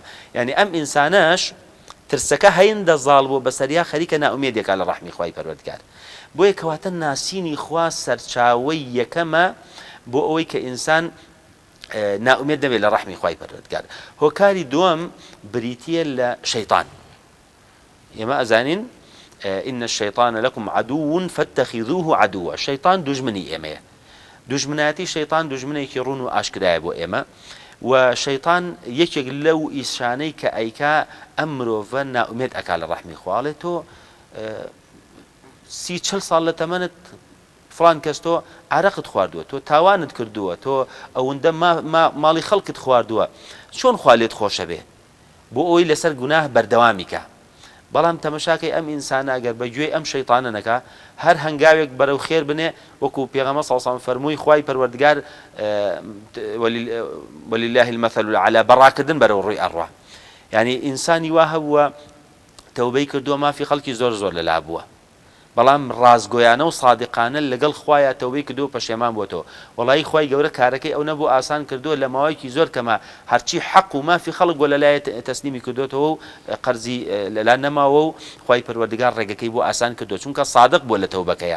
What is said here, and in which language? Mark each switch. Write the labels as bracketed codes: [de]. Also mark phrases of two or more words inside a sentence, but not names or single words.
[ckb] یعنی ئەم ئینسانەش ترسەکە هەیندە زاڵ بوو بەسەریا خەریکە ناومێدێکا لە ڕەحمی خوای پەروەردگار. بۆیە کەواتە ناسینی خوا سەرچاوەی یەکەمە بۆ ئەوەی کە ئینسان ناومێد دەبێت لە ڕەحمی خوای پەروەردگار. هۆکاری دووەم بریتیە لە شەیطان. ئێمە ئەزانین [ar] إن الشيطان لكم عدو فاتخذوه عدوا، [ckb] شەیطان دوژمنی ئێمەیە، دوژمنایەتی شەیطان دوژمنێکی ڕوون و ئاشکرایە بۆ ئێمە، و شەیطان یەکێک لەو ئیشانەی کە ئەیکا ئەم مرۆڤە ناومێد ئەکا لە ڕەحمی خوا، ئەڵێ تۆ 30-40 ساڵ لە تەمەنت فڵان کەس تۆ عرەقت خواردووە، تۆ تاوانت کردووە، تۆ ئەوەندە ماڵی خەڵکت خواردووە، چۆن خوا لێت خۆشە بێ بۆ ئەوی لەسەر گوناه بەردەوامیکە. بەڵام تەمەشاکەی ئەم ئینسانە ئەگەر بەگوێی ئەم شەیطانە نەکا، هەر هەنگاوێک بەرەو خێر بنێ، وەکو پێغەمبەر [ar] صلی الله علیه و سلم [ckb] فەرمووی خوای پەروەردگار [ar] ولله المثل الأعلى [ckb] بەڕاکردن بەرەو ڕووی ئەڕوا. یعنی ئینسانی وا هەبووە تەوبەی کردووە مافی خەڵکی زۆر لەلا بووە، بەڵام ڕازگۆیانە و صادقانە لەگەڵ خوایە تەوبەی کردو پەشێمان بۆتەوە. وەڵی خوای گەورە کارەکەی ئەو نەبوو ئاسان کردووە لە ماوەیەکی زۆر کەمە، هەرچی حەق و مافی خەڵک بۆ لەلایە تەسلیمی کردوێتەوە و قەرزی لەلا نەماوە و خوای پەروەردگار ڕێگەکەی بۆ ئاسان کردووە، چونکە صادق بووە لە تەوبەکەیە.